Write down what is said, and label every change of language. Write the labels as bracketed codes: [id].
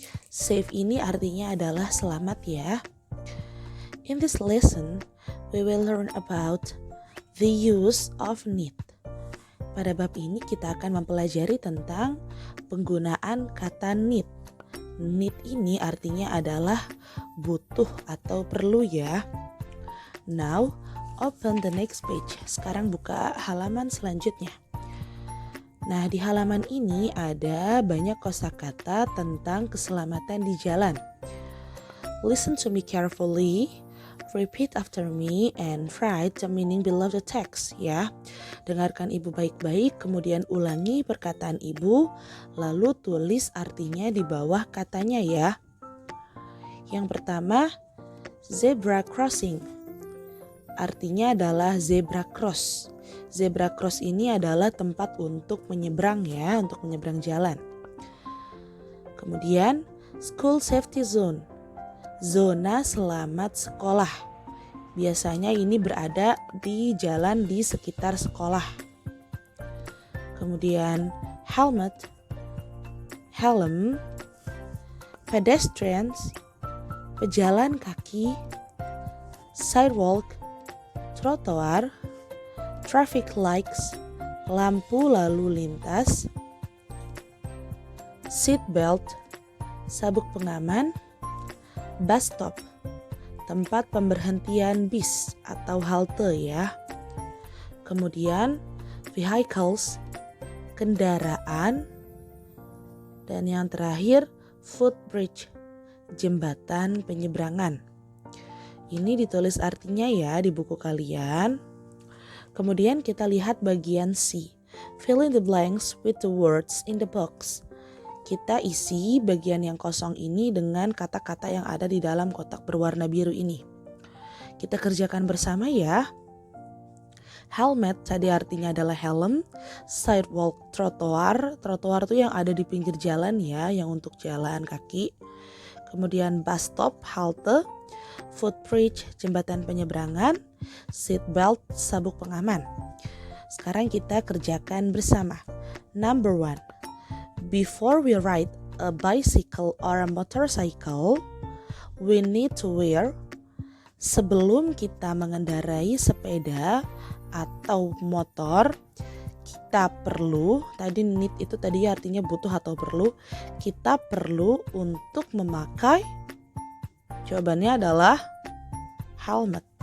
[id] Safe ini artinya adalah selamat ya. [en] In this lesson, we will learn about the use of need. [id] Pada bab ini kita akan mempelajari tentang penggunaan kata need. Need ini artinya adalah butuh atau perlu ya. [en] Now, open the next page. [id] Sekarang buka halaman selanjutnya. Nah, di halaman ini ada banyak kosakata tentang keselamatan di jalan. [en] Listen to me carefully. Repeat after me and write the meaning below the text ya. [id] Dengarkan ibu baik-baik, kemudian ulangi perkataan ibu, lalu tulis artinya di bawah katanya ya. Yang pertama, zebra crossing. Artinya adalah zebra cross. Zebra cross ini adalah tempat untuk menyeberang ya, untuk menyeberang jalan. Kemudian, school safety zone. Zona selamat sekolah. Biasanya ini berada di jalan di sekitar sekolah. Kemudian helmet, helm, pedestrians, pejalan kaki, sidewalk, trotoar, traffic lights, lampu lalu lintas, seat belt, sabuk pengaman, bus stop, tempat pemberhentian bis atau halte ya. Kemudian vehicles, kendaraan. Dan yang terakhir footbridge, jembatan penyeberangan. Ini ditulis artinya ya di buku kalian. Kemudian kita lihat bagian C. [en] Fill in the blanks with the words in the box. [id] Kita isi bagian yang kosong ini dengan kata-kata yang ada di dalam kotak berwarna biru ini. Kita kerjakan bersama ya. Helmet tadi artinya adalah helm. Sidewalk, trotoar. Trotoar itu yang ada di pinggir jalan ya, yang untuk jalan kaki. Kemudian bus stop, halte. Footbridge, jembatan penyeberangan. Seat belt, sabuk pengaman. Sekarang kita kerjakan bersama. [en] Number 1. Before we ride a bicycle or a motorcycle, we need to wear. [id] Sebelum kita mengendarai sepeda atau motor, kita perlu, tadi need itu tadi artinya butuh atau perlu, kita perlu untuk memakai, jawabannya adalah helmet.